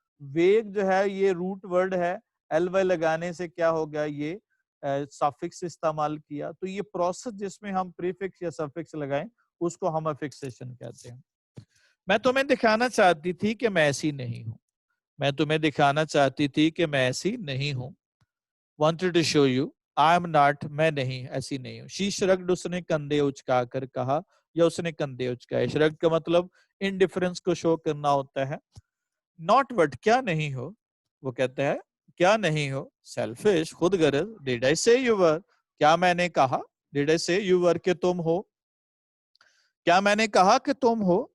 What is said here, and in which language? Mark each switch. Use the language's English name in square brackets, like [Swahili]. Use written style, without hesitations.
[Hindi] वेग जो है ये रूट वर्ड है, एल वाई लगाने से क्या हो गया, ये सफिक्स इस्तेमाल किया। तो ये प्रोसेस जिसमें हम प्रीफिक्स या सफिक्स लगाएं उसको हम अफिक्सेशन कहते हैं। मैं तुम्हें दिखाना चाहती थी कि मैं ऐसी नहीं हूं, मैं तुम्हें दिखाना चाहती थी कि मैं ऐसी नहीं हूं। [English] Wanted to show you I am not, [Hindi] मैं नहीं, ऐसी नहीं हूँ। [English] She shrugged, [Hindi] उसने कंधे उचका कर कहा या उसने कंधे उचकाए। shrugged का मतलब इंडिफरेंस को शो करना होता है। [English] Not what, [Hindi] क्या नहीं हो, वो कहता है क्या नहीं हो। Selfish, Khudgarz. [English] Did I say you were, [Hindi] क्या मैंने कहा, Did I say you were कि तुम हो, क्या मैंने कहा कि तुम हो।